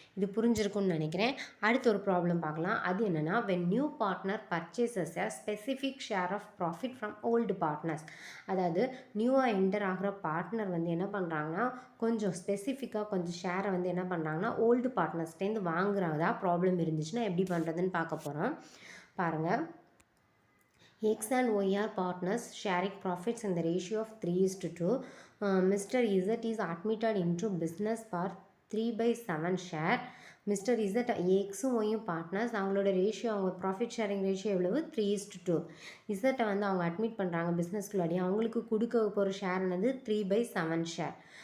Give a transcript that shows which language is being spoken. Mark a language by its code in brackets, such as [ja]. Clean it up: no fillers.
[ta] இது புரிஞ்சிருக்கும்னு நினைக்கிறேன். அடுத்து ஒரு ப்ராப்ளம் பார்க்கலாம். அது என்னென்னா, [en] When new partner purchases a specific share of profit from old partners. [ta] அதாவது நியூவாக என்டர் ஆகிற பார்ட்னர் வந்து என்ன பண்ணுறாங்கன்னா, கொஞ்சம் ஸ்பெசிஃபிக்காக கொஞ்சம் ஷேரை வந்து என்ன பண்ணுறாங்கன்னா ஓல்டு பார்ட்னர்ஸ்டேருந்து வாங்குறதா ப்ராப்ளம் இருந்துச்சுன்னா எப்படி பண்ணுறதுன்னு பார்க்க போகிறோம். பாருங்கள். [en] X and Y are partners sharing profits in the ratio of 3:2. Mr. Z is admitted into business for 3/7 share. [ta] Mister Z எக்ஸும் ஒய்யும் பார்ட்னர்ஸ், அவங்களோட ரேஷியோ, அவங்க ப்ராஃபிட் ஷேரிங் ரேஷியோ எவ்வளவு 3:2. இசட்டை வந்து அவங்க அட்மிட் பண்ணுறாங்க பிஸ்னஸ்குள்ளாடி, அவங்களுக்கு கொடுக்க போகிற ஷேர் என்னது 3/7 ஷேர்.